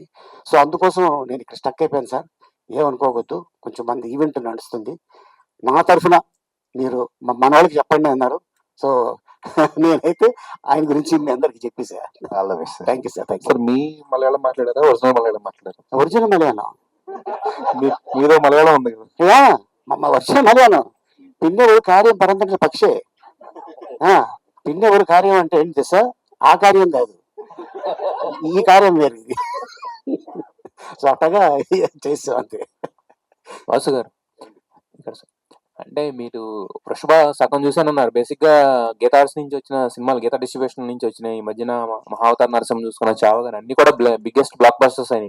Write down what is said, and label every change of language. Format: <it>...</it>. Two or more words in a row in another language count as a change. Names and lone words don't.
<te>సో అందుకోసం నేను ఇక్కడ స్టక్ అయిపోయాను సార్, ఏమనుకోవద్దు, కొంచెం మంది ఈవెంట్ నడుస్తుంది, నా తరఫున మీరు మన వాళ్ళకి చెప్పండి అన్నారు. సో నేనైతే ఆయన గురించి మీ అందరికి చెప్పేసా.</te> <en>All the best. Thank you sir, thank you.</en> <te>సార్ మీ మలయాళం మాట్లాడారా, ఒరిజినల్ మలయాళం మాట్లాడారా?</te> <en>Original Malayalam.</en> <te>మీదో మలయాళం ఉంది కదా.</te> <en>Yeah, original Malayalam.</en> <ml>പിന്നെ ഒരു കാര്യം പറഞ്ഞിട്ട് പക്ഷേ പിന്നെ ഒരു കാര്യം</ml> <te>అంటే ఏంటి తెలుసా, ఆ కార్యం కాదు, ఈ కార్యం వేరు. సో అట్టగా చేసాం అంతే. వాసు గారు ఇక్కడ అంటే మీరు వృషభ సగం చూసానన్నారు. బేసిక్ గా గీతా ఆర్ట్స్ నుంచి వచ్చిన సినిమాలు, గీతా డిస్ట్రిబ్యూషన్ నుంచి వచ్చిన ఈ మధ్యన మహావతార్ నరసింహ చూసుకున్న, చావ గారు అన్ని కూడా</te> <en>biggest blockbusters</en> <te>అయినాయి.</te>